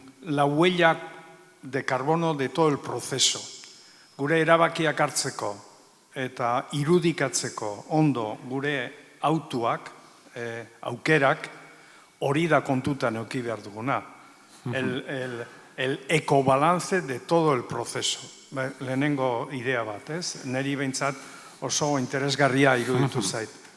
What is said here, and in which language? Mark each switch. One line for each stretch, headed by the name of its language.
Spanish: La huella de carbono de todo el proceso.
Basque: Gure erabakiak hartzeko eta irudikatzeko ondo gure autuak, aukerak, hori da kontutan eduki behar duguna.
Spanish: El ecobalance de todo el proceso.
Basque: Lehenengo idea bat, ez? Neri behintzat oso interesgarria iruditu zait.